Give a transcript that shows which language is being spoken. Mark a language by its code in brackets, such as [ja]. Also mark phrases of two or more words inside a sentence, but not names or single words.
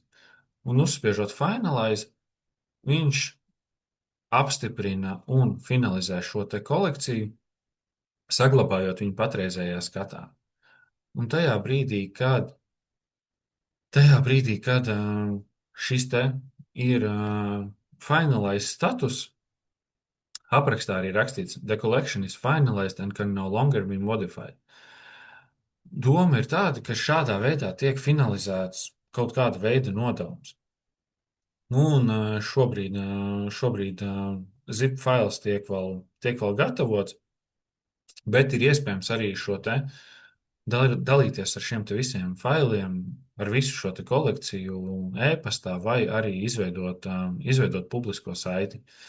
[lv] Un uzspiežot finalize, viņš apstiprina un finalizē šo te kolekciju, saglabājot viņu patreizējā skatā. Un tajā brīdī, kad šis te ir [en] finalized status, [lv] aprakstā arī rakstīts [en] the collection is finalized and can no longer be modified. [lv] Doma ir tāda, ka šādā veidā tiek finalizēts kaut kāda veida nodevums. Un šobrīd zip fails tiek vēl gatavots, bet ir iespējams arī šo te dalīties ar šiem te visiem failiem, ar visu šo te kolekciju e-pastā vai arī izveidot publisko saiti.